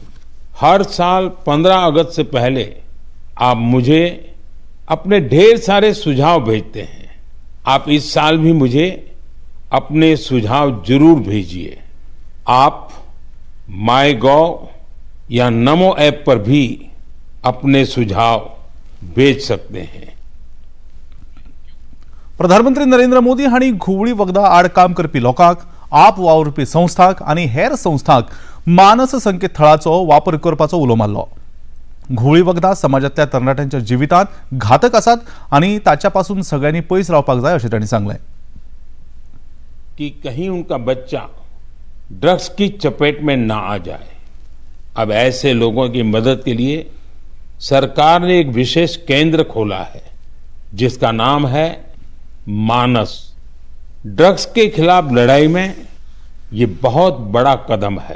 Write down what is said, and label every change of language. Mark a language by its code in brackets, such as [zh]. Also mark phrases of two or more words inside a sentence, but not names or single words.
[hi] हर साल 15 अगस्त से पहले आप मुझे अपने ढेर सारे सुझाव भेजते हैं. आप इस साल भी मुझे अपने सुझाव जरूर भेजिए. आप माईगॉव या नमो ऐप पर भी अपने सुझाव भेज सकते हैं. [kok] प्रधानमंत्री नरेंद्र मोदी हांणी घुवळी वखदां आड काम करपी लोकांक, आप वावुरपी संस्थांक आणि हेर संस्थांक मानस संकेतथळाचो वापर करपाचो उलो मारलो. घुवळी वखदां समाजातल्या तरणाट्यांच्या जिवितांत घातक आसात आणि ताच्यापासून सगळ्यांनी पयस रावपाक जाय अशें तांणी सांगलें. [hi] कि कहीं उनका बच्चा ड्रग्स की चपेट में ना आ जाए. अब ऐसे लोगों की मदद के लिए सरकार ने एक विशेष केंद्र खोला है जिसका नाम है मानस. ड्रग्स के खिलाफ लड़ाई में ये बहुत बड़ा कदम है.